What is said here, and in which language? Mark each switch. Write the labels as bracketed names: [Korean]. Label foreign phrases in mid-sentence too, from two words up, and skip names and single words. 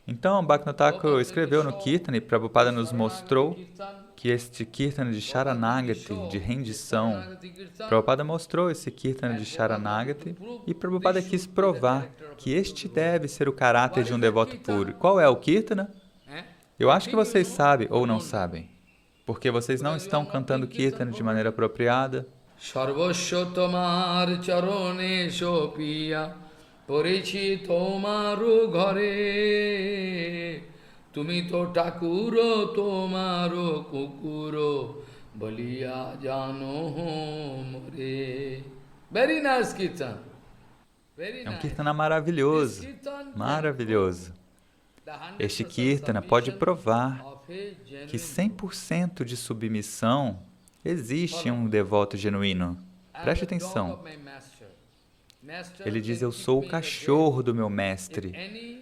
[Portuguese] Então, Bhaktivinoda Thakur escreveu no Kirtana e Prabhupada nos mostrou que este Kirtana de Sharanagati, de rendição, Prabhupada mostrou esse Kirtana de Sharanagati e Prabhupada quis provar que este deve ser o caráter de um devoto puro. Qual é o Kirtana? Eu acho que vocês sabem ou não sabem, porque vocês não estão cantando Kirtana de maneira apropriada. [Bangla] সর্বস্ব তোমার চরণে সঁপিয়া পড়েছি তোমার ঘরে তুমি তো ঠাকুর তোমার কুকুর বলিয়া জানো মোরে. [English] Very nice Kirtan. [Portuguese] É um Kirtana maravilhoso, maravilhoso. Este Kirtana pode provar que 100% de submissão existe em um devoto genuíno. Preste atenção. Ele diz, eu sou o cachorro do meu mestre.